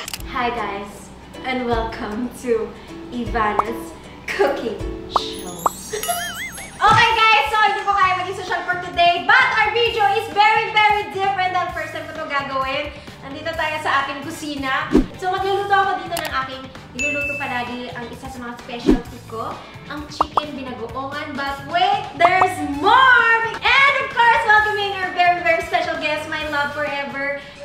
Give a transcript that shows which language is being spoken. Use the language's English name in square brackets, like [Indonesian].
[English] Hi guys, and welcome to Ivana's cooking show. Okay guys, so [Filipino] hindi ko kaya maging [English] social for today, but our video is very different than first time [Filipino] ko ito gagawin. Nandito tayo sa aking kusina. So magluluto ako dito ng aking niluluto palagi ang isa sa mga specialty ko, ang chicken binagoongan. [English] But wait, there's more! And of course, welcoming our very special guest, my love forever.